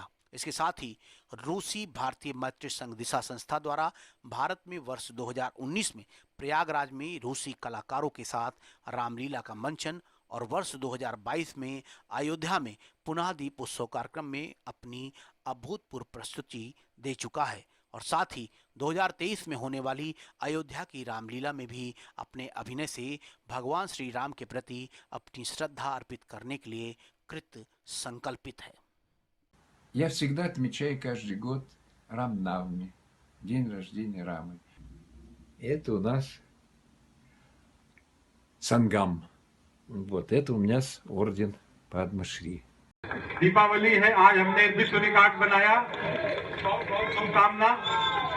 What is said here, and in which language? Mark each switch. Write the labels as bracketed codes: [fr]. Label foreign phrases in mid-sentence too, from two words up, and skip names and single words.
[hi] इसके साथ ही रूसी भारतीय मैत्री संघ दिशा संस्था द्वारा भारत में वर्ष 2019 में प्रयागराज में रूसी कलाकारों के साथ रामलीला का मंचन और वर्ष 2022 में अयोध्या में पुनः दीप उत्सव कार्यक्रम में अपनी अभूतपूर्व प्रस्तुति दे चुका है और साथ ही 2023 में होने वाली अयोध्या की रामलीला में भी अपने अभिनय से भगवान श्री राम के प्रति अपनी श्रद्धा अर्पित करने के लिए कृत संकल्पित है। [ru] Я всегда отмечаю каждый год Рамнавми, день рождения Рамы. Это у нас Сангам. Вот это у меня орден Падма-Шри. [hi] दीपावली है, आज हमने विश्व रिकॉर्ड बनाया। बहुत बहुत शुभकामना।